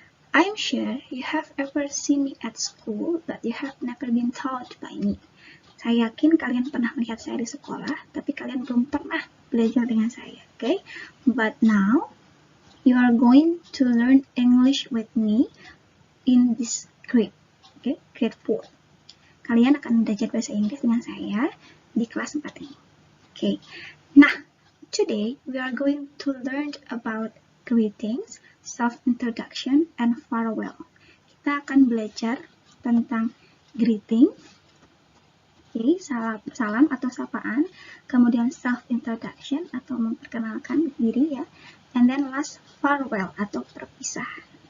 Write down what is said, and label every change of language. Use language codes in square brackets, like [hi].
[en] I'm sure you have ever seen me at school, but you have never been taught by me. [id] Saya yakin kalian pernah melihat saya di sekolah, tapi kalian belum pernah belajar dengan saya. Okay? [en] But now, you are going to learn English with me in this grade. Okay? Grade 4. [id] Kalian akan belajar bahasa Inggris dengan saya di kelas 4 ini. [en] Okay. Nah, today we are going to learn about greetings, self-introduction, and farewell. [id] Kita akan belajar tentang greeting, okay, salam atau sapaan, kemudian self-introduction atau memperkenalkan diri ya, [en] and then last [id] farewell atau perpisahan.